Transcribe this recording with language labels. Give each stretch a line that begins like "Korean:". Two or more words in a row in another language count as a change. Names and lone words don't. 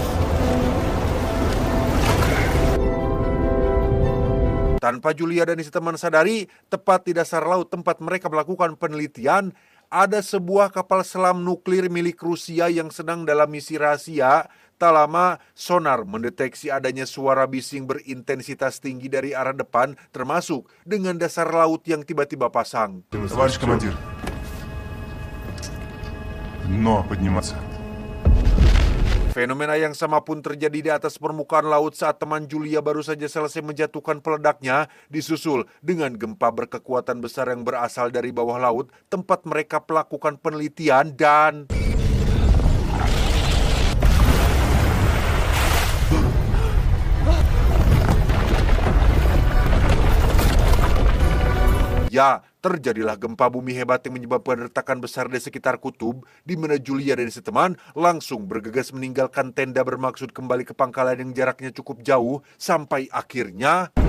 Indonesian: Tanpa Julia dan isi teman sadari, tepat di dasar laut tempat mereka melakukan penelitian, ada sebuah kapal selam nuklir milik Rusia yang sedang dalam misi rahasia. Tak lama, sonar mendeteksi adanya suara bising berintensitas tinggi dari arah depan, termasuk dengan dasar laut yang tiba-tiba pasang.
Russian: Товарищ командир. Дно подниматься.
Indonesian: Fenomena yang sama pun terjadi di atas permukaan laut saat teman Julia baru saja selesai menjatuhkan peledaknya, disusul dengan gempa berkekuatan besar yang berasal dari bawah laut, tempat mereka melakukan penelitian dan... Ya, terjadilah gempa bumi hebat yang menyebabkan retakan besar di sekitar kutub, di mana Julia dan si teman langsung bergegas meninggalkan tenda bermaksud kembali ke pangkalan yang jaraknya cukup jauh, sampai akhirnya...